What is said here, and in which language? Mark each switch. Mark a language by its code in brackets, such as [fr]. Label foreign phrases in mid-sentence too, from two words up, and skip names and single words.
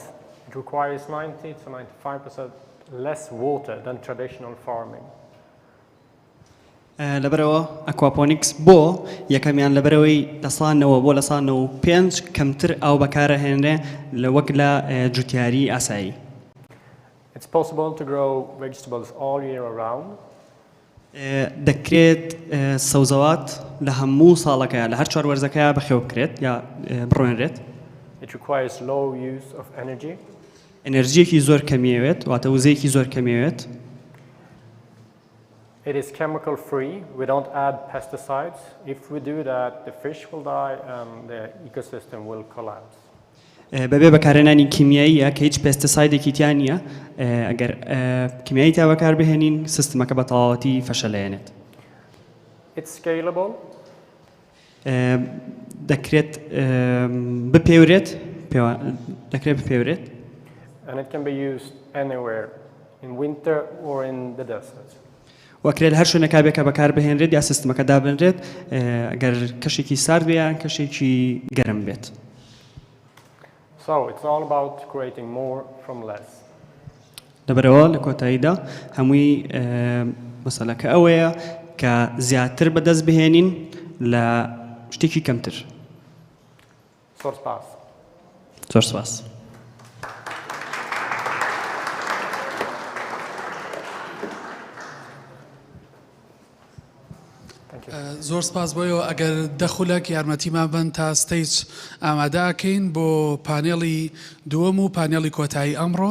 [en] It requires 90 to 95% less water than traditional farming. [ckb] لەبەرەوە ئەکواپۆنیکس بۆ یەکەمیان لەبەرەوەی دەسانەوە بۆ لەسانەوە 5 کەمتر ئاو بەکارەهێنرێ لە وەک لە جوتیاری ئاسایی. [en] It's possible to grow vegetables all year around. [ckb] دەکرێت سەوزەوات لە هەموو ساڵەکە لە هەر چوار وەرزەکە بەخێو بکرێت یا بڕوێنرێت. [en] It requires low use of energy. [ckb] ئەنەرژیەکی زۆر کەمیەوێت واتە وزەیەکی زۆر کەمیەوێت. [en] It is chemical free. We don't add pesticides. If we do that, the fish will die and the ecosystem will collapse. [ckb] بەبێ بەکارهێنانی کیمیاییە کە هیچ پێستەسایدێکی تیان نییە ئەگەر کیمیایی تا بەکار بهێنین سیستمەکە بە تەواوەتی فەشەلێنێت. [en] It's scalable. [ckb] دەکرێت بپێورێت دەکرێت بپێورێت. [en] and it can be used anywhere, in winter or in the desert. [ckb] وەکرێت هەر شوێنێکا بێکە بەکار بهێنرێت یا سیستمەکە دابنرێت ئەگەر کەشێکی سارد بێ یان کەشێکی گەرم بێت. [en] So it's all about creating more from less. [ckb] لەبەرەوە لە کۆتاییدا هەمووی مەسەلەکە ئەوەیە کە زیاتر بەدەست بهێنین لە شتێکی کەمتر. زۆر سپاس. زۆر سپاس. زۆر سپاس بۆیەوە ئەگەر دەخولەک یارمەتیمان بن تا ستەیج ئامادەکەین بۆ پانێڵی دووەم و پانێڵی کۆتایی ئەمڕۆ.